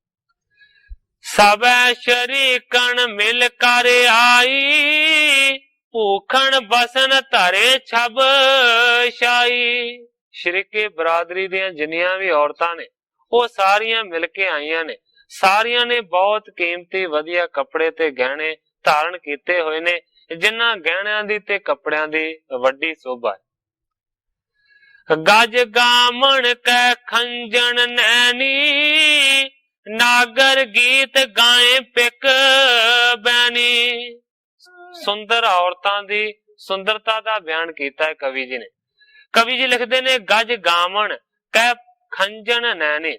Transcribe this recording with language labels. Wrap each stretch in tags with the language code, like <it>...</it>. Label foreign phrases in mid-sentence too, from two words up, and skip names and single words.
<bra>ਸਭੈ ਸ਼ਰੀਕਣ ਮਿਲ ਕਰ ਆਈ, ਭੂਖਣ ਬਸਨ ਧਰੇ ਛਬ ਛਾਈ।</bra> <pa>ਸ਼ਰੀਕੇ ਬਰਾਦਰੀ ਦੀਆਂ ਜਿੰਨੀਆਂ ਵੀ ਔਰਤਾਂ ਨੇ ਉਹ ਸਾਰੀਆਂ ਮਿਲ ਕੇ ਆਈਆਂ ਨੇ। ਸਾਰੀਆਂ ਨੇ ਬਹੁਤ ਕੀਮਤੀ ਵਧੀਆ ਕੱਪੜੇ ਤੇ ਗਹਿਣੇ ਧਾਰਨ ਕੀਤੇ ਹੋਏ ਨੇ, ਜਿਨ੍ਹਾਂ ਗਹਿਣਿਆਂ ਦੀ ਤੇ ਕੱਪੜਿਆਂ ਦੀ ਵੱਡੀ ਸ਼ੋਭਾ ਹੈ।</pa> <bra>गज गामन कै खंजन नैनी, नागर गीत गाए पिक बैनी।</bra> <pa>ਸੁੰਦਰ ਔਰਤਾਂ ਦੀ ਸੁੰਦਰਤਾ ਦਾ ਬਯਾਨ ਕੀਤਾ ਹੈ ਕਵੀ ਜੀ ਨੇ। ਕਵੀ ਜੀ ਲਿਖਤੇ ਨੇ</pa> <bra>गज गामन कै खंजन नैनी।</bra>